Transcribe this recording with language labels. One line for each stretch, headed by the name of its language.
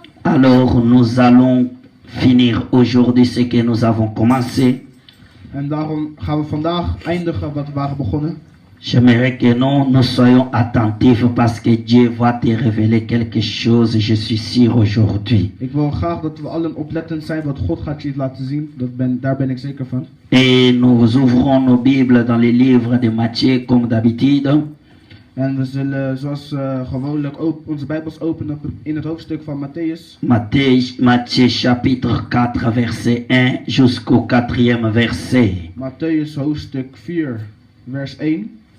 French: Alors nous allons finir aujourd'hui ce que nous avons commencé.
Dutch: En daarom gaan we vandaag eindigen wat we waren begonnen.
French: J'aimerais que nous soyons attentifs parce que Dieu va te révéler quelque chose, je suis sûr aujourd'hui.
Dutch: Ik wil graag dat we allen oplettend zijn wat God gaat je laten zien. Daar ben ik zeker van.
French: Et nous ouvrons nos Bibles dans les livres de Matthieu comme d'habitude.
Dutch: En we zullen zoals gewoonlijk onze Bijbels openen in het hoofdstuk van Matthäus.
French: Matthieu chapitre 4 verset 1 jusqu'au 4e verset.
Dutch: Matthäus hoofdstuk 4 vers 1.